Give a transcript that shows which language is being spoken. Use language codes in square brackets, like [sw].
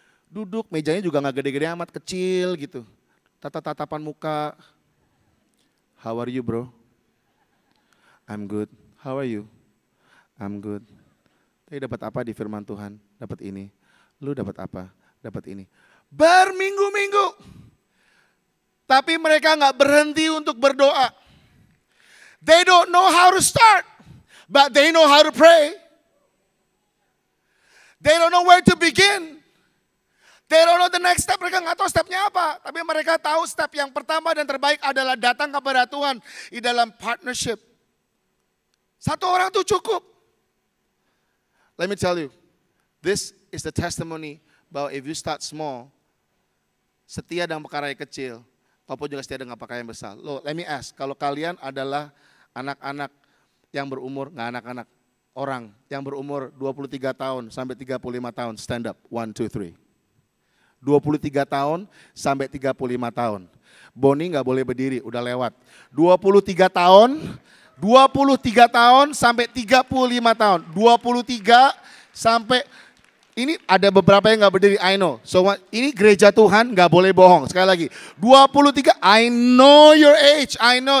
[id] Duduk, mejanya juga gak gede-gede amat, kecil gitu. Tatapan muka. [en] How are you bro? I'm good. [id] How are you? I'm good. Tapi dapat apa di firman Tuhan? Dapat ini. Lu dapat apa? Dapat ini. Berminggu-minggu. Tapi mereka gak berhenti untuk berdoa. [en] They don't know how to start, but they know how to pray. They don't know where to begin. They don't know the next step, [id] mereka nggak tahu stepnya apa. Tapi mereka tahu step yang pertama dan terbaik adalah datang kepada Tuhan di dalam partnership. Satu orang itu cukup. [en] Let me tell you, this is the testimony [id] bahwa [en] if you start small, [id] setia dengan perkara yang kecil, maupun juga setia dengan perkara yang besar. Loh, [en] let me ask, [id] kalau kalian adalah anak-anak yang berumur, nggak anak-anak, orang yang berumur 23 tahun sampai 35 tahun, [en] stand up, [id] 1, 2, 3. 23 tahun sampai 35 tahun. Boni nggak boleh berdiri, udah lewat. 23 tahun sampai 35 tahun. 23 sampai, ini ada beberapa yang nggak berdiri, [en] I know. [id] So ini gereja Tuhan nggak boleh bohong. Sekali lagi, [en] 23, I know your age, I know.